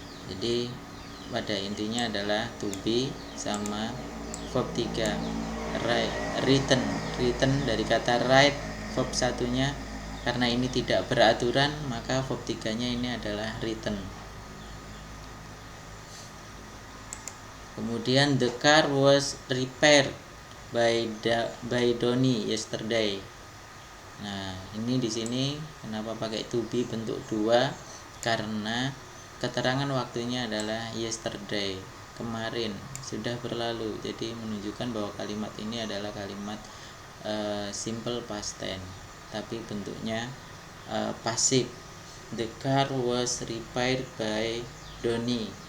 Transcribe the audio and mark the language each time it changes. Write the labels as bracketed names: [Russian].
[Indonesian] Jadi pada intinya adalah to be sama verb 3 written dari kata write verb 1-nya, karena ini tidak beraturan maka verb 3-nya ini adalah written. [English] Kemudian the car was repaired by Donny yesterday. [Indonesian] Nah, ini di sini kenapa pakai to be bentuk 2? Karena keterangan waktunya adalah yesterday, kemarin, sudah berlalu. Jadi menunjukkan bahwa kalimat ini adalah kalimat simple past tense, tapi bentuknya pasif. [English] The car was repaired by Donny.